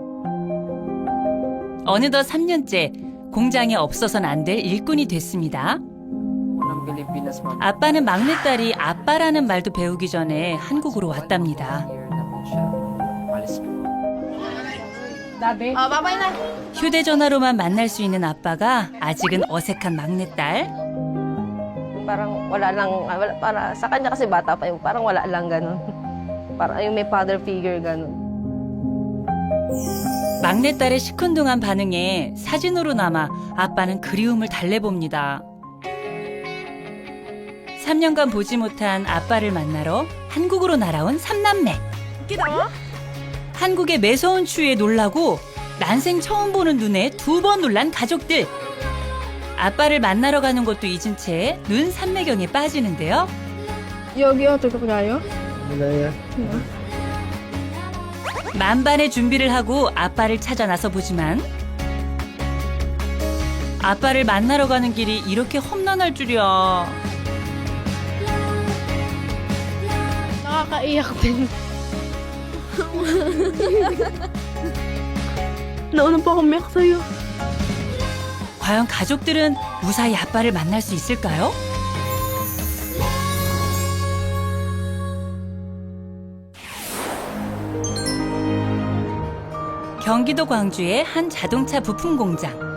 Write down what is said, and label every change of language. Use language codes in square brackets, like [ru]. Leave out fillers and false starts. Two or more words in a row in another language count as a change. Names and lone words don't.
[ko] 어느덧 3년째 공장에 없어서는 안 될 일꾼이 됐습니다. 아빠는 막내딸이 아빠라는 말도 배우기 전에 한국으로 왔답니다. 휴대전화로만 만날 수 있는 아빠가 아직은 어색한 막내딸. [tl] Parang para sa kanya kasi bata pa yung parang wala lang ganun. Parang yung may [en] father figure [tl] ganun. [ko] 막내딸의 시큰둥한 반응에 사진으로나마 아빠는 그리움을 달래봅니다. 3년간 보지 못한 아빠를 만나러 한국으로 날아온 삼남매. 한국의 매서운 추위에 놀라고 난생 처음 보는 눈에 2번 놀란 가족들. 아빠를 만나러 가는 것도 잊은 채 눈 삼매경에 빠지는데요. 여기요, 저쪽 가요? 만반의 준비를 하고 아빠를 찾아 나서 보지만 아빠를 만나러 가는 길이 이렇게 험난할 줄이야. [tl] Nakakaiyak din. Nauna po ako umiyak sa'yo. [ko] 과연 가족들은 무사히 아빠를 만날 수 있을까요? 경기도 광주의 한 자동차 부품 공장.